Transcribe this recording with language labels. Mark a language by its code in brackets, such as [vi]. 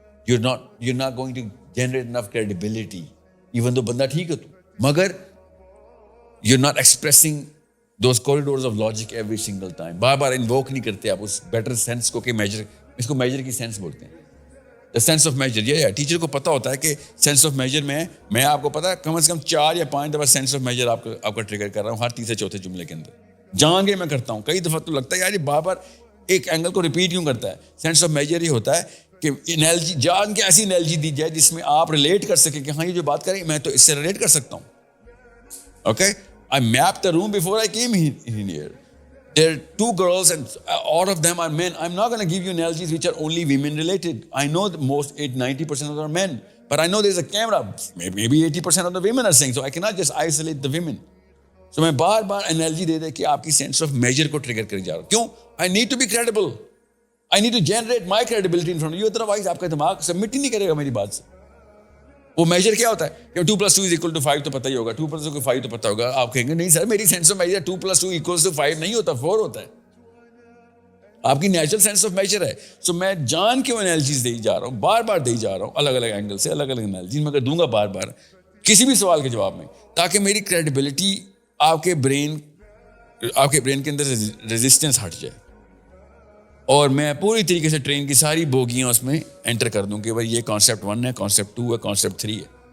[en] You're not going to generate enough credibility. Even though [hi] बंदा ठीक है तू, मगर [en] you're not expressing those corridors of logic every single time. [hi] Bar bar invoke नहीं करते आप उस बेटर सेंस को कि मेजर, इसको मेजर की सेंस बोलते हैं. द सेंस ऑफ मेजर, ये टीचर को पता होता है कि सेंस ऑफ मेजर में मैं आपको पता है कम से कम 4 या 5 दफ़ा सेंस ऑफ मेजर आपका ट्रिगर कर रहा हूँ हर तीसरे चौथे जुमले के अंदर. जान के मैं करता हूँ. कई दफ़ा तो लगता है यार ये बार बार एक एंगल को रिपीट क्यों करता है. सेंस ऑफ मेजर ही होता है कि एनालॉजी, जान के ऐसी एनालॉजी दी जाए जिसमें आप रिलेट कर सकें कि हाँ ये जो बात करें मैं तो इससे रिलेट कर सकता हूँ. [en] Okay, I mapped the room before I came in here. There are 2 girls and all of them are men. I'm not going to give you analogies which are only women related. I know the most 90% of them are men, but I know there's a camera. Maybe 80% of the women are saying, so I cannot just isolate the women. [hi] So मैं बार बार analogy दे कि आपकी sense of measure को trigger कर जा रहा हूँ. [en] क्यों? I need to be credible. I need to generate my credibility in front of you. [hi] Otherwise आपका दिमाग सबमिट ही नहीं करेगा मेरी बात से. वो मेजर क्या होता है कि 2 + 2 = 5 तो पता ही होगा, 2 + 2 = 5 तो पता होगा. आप कहेंगे नहीं सर मेरी सेंस ऑफ मेजर 2 + 2 = 5 नहीं होता, 4 होता है. आपकी नेचुरल सेंस ऑफ मेजर है. सो मैं जान के एनालिसिस दे जा रहा हूँ, बार बार दे जा रहा हूँ, अलग अलग एंगल से अलग अलग एनालिसिस मगर दूंगा बार बार किसी भी सवाल के जवाब में, ताकि मेरी क्रेडिबिलिटी आपके ब्रेन के अंदर रेजिस्टेंस हट जाए और मैं पूरी तरीके से ट्रेन की सारी बोगियां उसमें एंटर कर दूं कि भाई ये कॉन्सेप्ट 1 है, कॉन्सेप्ट 2 है, कॉन्सेप्ट 3 है.